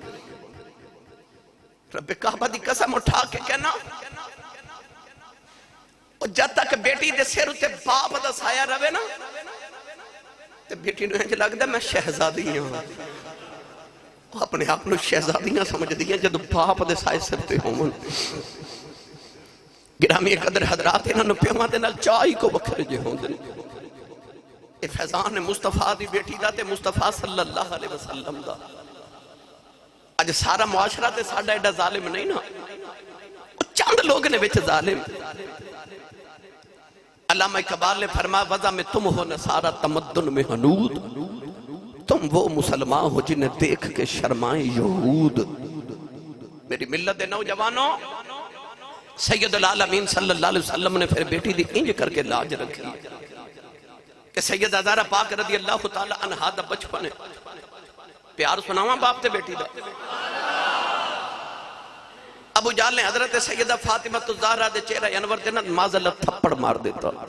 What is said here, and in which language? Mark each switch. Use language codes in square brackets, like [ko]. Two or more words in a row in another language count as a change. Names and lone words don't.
[pa] ربے کعبہ دی قسم اٹھا کے کہنا، جب تک بیٹی دے سر اتے باپ دا سایہ رہوے نہ، تے بیٹی نوں اینج لگدا میں شہزادی ہاں. اپنے آپ کو شہزادیاں سمجھدی ہیں جدوں باپ دے سائے سر تے ہوون. گرامی قدر حضرات، انہاں پیواں دے نال چاہ ہی کو وکھرے جے ہوندے نے. یہ فیضان ہے مصطفیٰ دی بیٹی دا تے مصطفیٰ [ar] صلى الله عليه وسلم [pa] दा। اج سارا معاشرہ تے ساڈا ایڈا ظالم نہیں نا، چند لوگ نے وچ ظالم. [ur] علامہ اقبال نے فرمایا، وضع میں تم ہو نصاریٰ تمدن میں ہنود، تم وہ مسلمان ہو جنہیں دیکھ کے شرمائے یہود. [pa] میری ملت دے نوجوانو, [ar] سيد العالمين صلى الله عليه وسلم [pa] نے فیر بیٹی دی اینج کر کے لاج رکھی کہ سیدہ زہرا پاک [ar] رضي الله تعالى عنها [pa] دا بچپن ہے. پیار سناواں باپ تے بیٹی دا۔ ابو جہل نے حضرت سیدہ فاطمہ تو زہرا دے چہرہ انور دے نہ معاذاللہ تھپڑ مار دیتا.